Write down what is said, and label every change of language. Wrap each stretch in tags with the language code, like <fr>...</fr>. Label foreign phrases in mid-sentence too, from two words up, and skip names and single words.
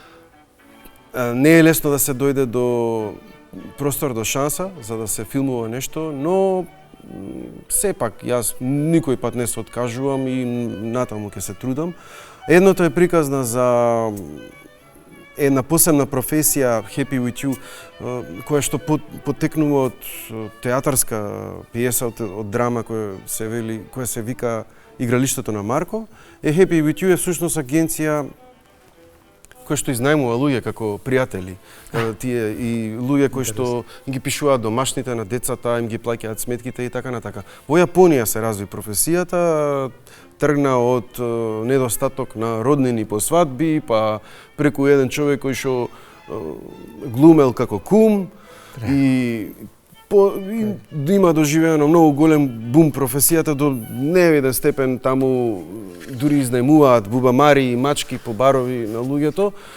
<mk>Не е лесно да се дојде до простор, до шанса за да се филмува нешто, но сепак јас никој пат не се откажувам и натаму ќе се трудам. Едното е приказна за една посебна професија, Happy with you, која што потекнува од театарска пиеса, од драма која се вика Игралиштето на Марко. Happy with you е всушност агенција кој што изнајмува луѓе како пријатели. Тие и луѓе кои што ги пишуваат домашните на децата, им ги плаќаат сметките и така натака. Во Јапонија се разви професијата, тргна од недостаток на роднини по свадби, па преку еден човек кој што глумел како кум и има доживеано многу голем бум професијата до невиден степен, таму дури изнајмуваат бубамари и мачки по барови на луѓето.</mk>